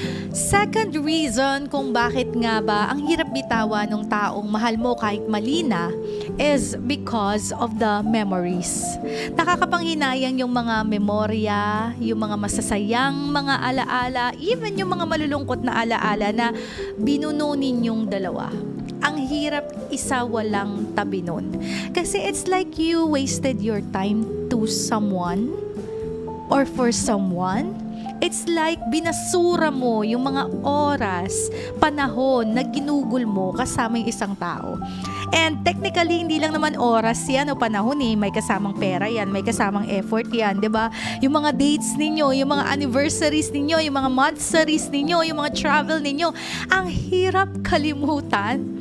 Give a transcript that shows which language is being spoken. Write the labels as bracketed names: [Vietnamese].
[Filipino] Second reason kung bakit nga ba ang hirap bitawan ng taong mahal mo kahit mali na [English] is because of the memories. [Filipino] Nakakapanghinayang yung mga memorya, yung mga masasayang mga alaala, even yung mga malulungkot na alaala na binuno ninyong dalawa. Ang hirap isa walang tabi nun. [English] Kasi it's like you wasted your time to someone or for someone. It's like [Filipino] binasura mo yung mga oras, panahon na ginugol mo kasama yung isang tao. [English] And technically, [Filipino] hindi lang naman oras yan o panahon may kasamang pera yan, may kasamang effort yan, 'di ba? Yung mga dates ninyo, yung mga anniversaries ninyo, yung mga monthsaries ninyo, yung mga travel ninyo, ang hirap kalimutan.